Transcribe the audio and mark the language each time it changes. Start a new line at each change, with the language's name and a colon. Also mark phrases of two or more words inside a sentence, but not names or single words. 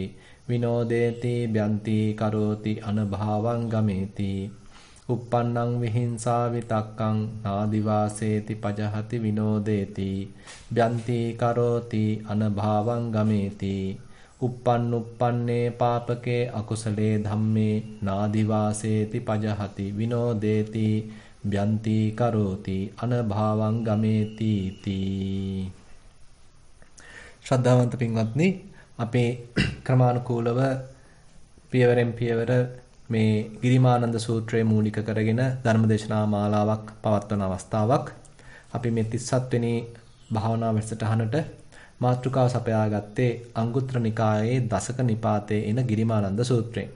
Pali: විනෝදේති බ්‍යන්ති කරෝති අනභාවං ගමේති uppannං විහිංසා විතක්කං නාදිවාසේති පජහති විනෝදේති බ්‍යන්ති කරෝති අනභාවං ගමේති uppannuppanne පාපකේ අකුසලේ ධම්මේ නාදිවාසේති පජහති විනෝදේති බ්‍යන්ති කරෝති අනභාවං ගමේති තී.
Sinhala: ශ්‍රද්ධාවන්ත පින්වත්නි, අපේ ක්‍රමානුකූලව පියවරෙන් පියවර මේ ගිරිමානන්ද සූත්‍රය මූලික කරගෙන ධර්මදේශනා මාලාවක් පවත්වන අවස්ථාවක්. අපි මේ 37 වෙනි භාවනා වැඩසටහනට මාතෘකාව සපයාගත්තේ අංගුත්තර නිකායේ දසක නිපාතයේ එන ගිරිමානන්ද සූත්‍රයෙන්.